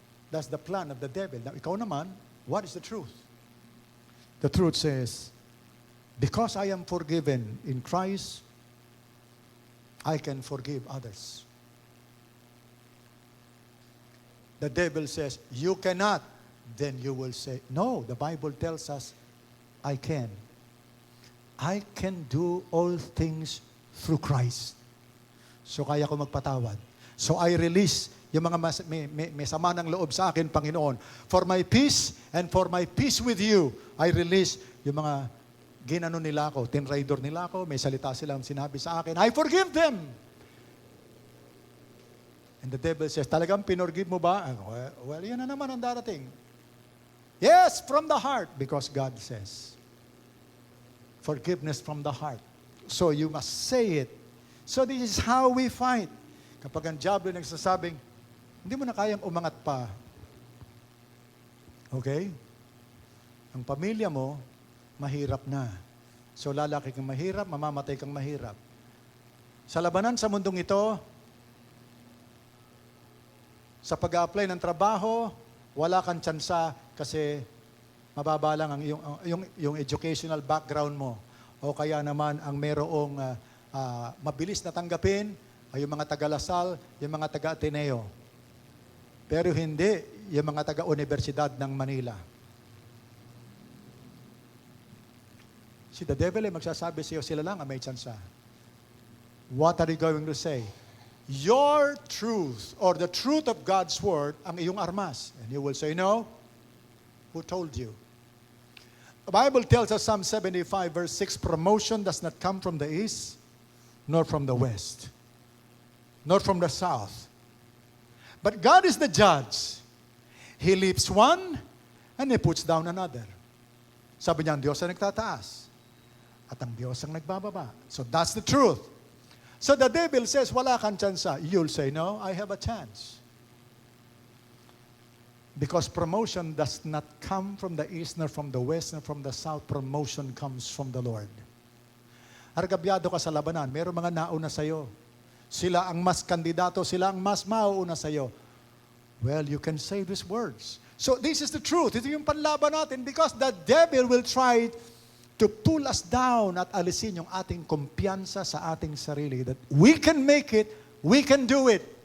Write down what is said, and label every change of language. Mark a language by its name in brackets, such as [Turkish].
[English] That's the plan of the devil. Now, [Filipino] ikaw naman, [English] what is the truth? The truth says, because I am forgiven in Christ, I can forgive others. The devil says, you cannot. Then you will say, no, the Bible tells us, I can. I can do all things through Christ. [Filipino] So kaya ko magpatawad. [English] So I release [Filipino] yung mga may sama ng loob sa akin, Panginoon. [English] For my peace and for my peace with you, I release [Filipino] yung mga ginano nila ako, tinraidor nila ako, may salita silang sinabi sa akin, [English] I forgive them. And the devil says, [Filipino] talagang pinorgive mo ba? [English] Well, [Filipino] yan na naman ang darating. [English] Yes, from the heart, because God says, forgiveness from the heart. So you must say it. So this is how we fight. [Filipino] Kapag ang diablo nagsasabing, hindi mo na kayang umangat pa. [English] Okay? [Filipino] Ang pamilya mo, mahirap na. So lalaki kang mahirap, mamamatay kang mahirap. Sa labanan sa mundong ito, sa pag-a-apply ng trabaho, wala kang tsansa kasi mababa lang ang yung educational background mo. O kaya naman ang merong mabilis na tanggapin ay yung mga taga-Lasal, yung mga taga-Ateneo. Pero hindi yung mga taga-Universidad ng Manila. Si the devil ay magsasabi sa iyo, sila lang ang may tsansa. [English] What are you going to say? Your truth or the truth of God's word [Filipino] ang iyong armas. [English] And you will say, no. Who told you? The Bible tells us, Psalm 75 verse 6, promotion does not come from the east, nor from the west, nor from the south. But God is the judge. He lifts one, and He puts down another. [Filipino] Sabi niya, ang Diyos ang nagtataas. At ang Diyos ang nagbababa. [English] So that's the truth. So the devil says, [Filipino] wala kang tsansa. [English] You'll say, no, I have a chance. Because promotion does not come from the east, nor from the west, nor from the south. Promotion comes from the Lord. [Filipino] Argabyado ka sa labanan, mayroong mga nauna sa'yo. Sila ang mas kandidato, sila ang mas mauuna sa'yo. [English] Well, you can say these words. So this is the truth. [Filipino] Ito yung panlaban natin [English] because the devil will try to pull us down [Filipino] at alisin yung ating kumpiyansa sa ating sarili. [English] That we can make it, we can do it.